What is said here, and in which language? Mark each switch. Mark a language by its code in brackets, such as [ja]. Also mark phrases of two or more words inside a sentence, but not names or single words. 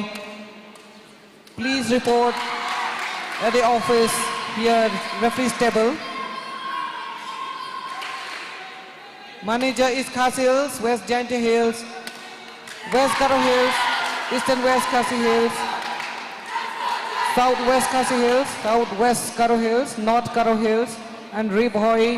[en] Please report at the office here, referee's table. Manager East Khasi Hills, West Jaintia Hills, West Garo Hills, Eastern West Khasi Hills, Southwest Khasi Hills, Southwest Garo Hills, North Garo Hills and Ribhoi.